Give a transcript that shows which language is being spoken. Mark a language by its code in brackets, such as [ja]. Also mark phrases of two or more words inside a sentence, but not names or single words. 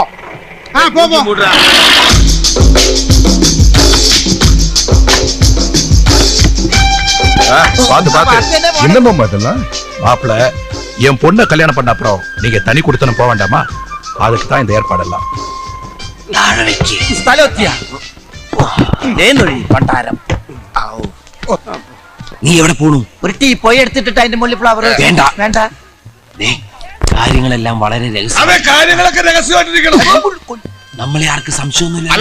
[ta] போ போ. பாத்து பாத்து என்னமா அதெல்லாம்? மாப்பிள, என் பொண்ணை கல்யாணம் பண்ண அப்புறம் நீங்க தனி கொடுத்தனும் போக வேண்டாமா? அதுக்கு தான் இந்த ஏற்பாடெல்லாம். [ml] നീ എവിടെ പോണു? ഒരു ടീ പോയി എടുത്തിട്ട് അതിന്റെ മുകളിൽ ഫ്ലവർ വേണ്ട വേണ്ട. കാര്യങ്ങളെല്ലാം വളരെ കാര്യങ്ങളൊക്കെ രഹസ്യമായിട്ടിരിക്കണം. നമ്മളെ ആർക്ക് സംശയമൊന്നുമില്ല.